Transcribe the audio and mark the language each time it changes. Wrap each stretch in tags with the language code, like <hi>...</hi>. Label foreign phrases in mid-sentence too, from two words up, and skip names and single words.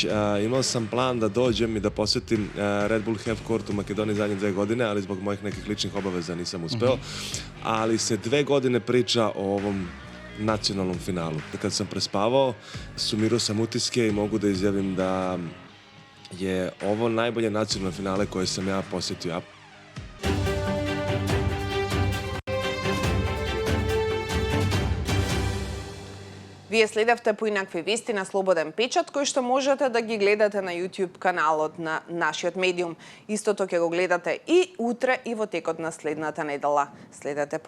<sr>Imao sam plan da dođem i da posjetim Red Bull Half Court u Makedoniji zadnje 2 godine, ali zbog mojih nekih ličnih obaveza nisam uspeo. Ali se 2 godine priča o ovom nacionalnom finalu. Kad sam prespavao, sumirao sam utiske i mogu da izjavim da je ovo najbolje nacionalno finale koje sam ja posjetio.</sr> <mk>Вие следевте поинакви вести на Слободен печат, кои што можете да ги гледате на YouTube каналот на нашиот медиум. Истото ќе го гледате и утре и во текот на следната недела.</mk>